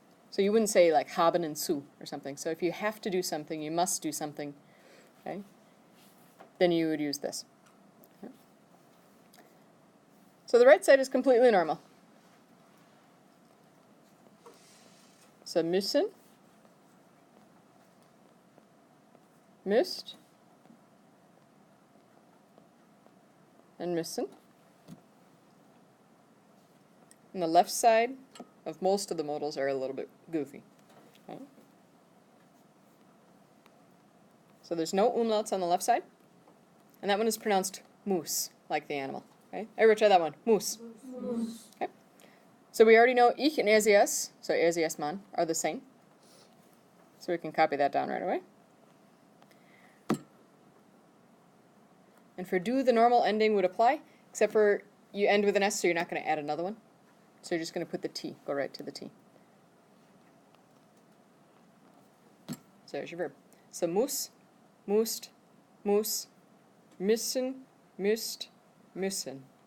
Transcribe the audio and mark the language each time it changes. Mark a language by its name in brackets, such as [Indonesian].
[English] So you wouldn't say like haben and zu or something. So if you have to do something, you must do something, okay, then you would use this. Okay. So the right side is completely normal. [German] So müssen, müsst, and müssen. [English] And the left side of most of the modals are a little bit goofy. Okay. So there's no umlauts on the left side, and that one is pronounced moose, like the animal. Okay. Everybody try that one. Moose. [German] Muss. [English] Okay. So we already know ich and RCS, so RCS man, are the same. So we can copy that down right away. And for do, the normal ending would apply, except for you end with an S, so you're not going to add another one. So you're just going to put the T, go right to the T. So there's your verb. [German] So muss, musst, muss, müssen, müsst, müssen.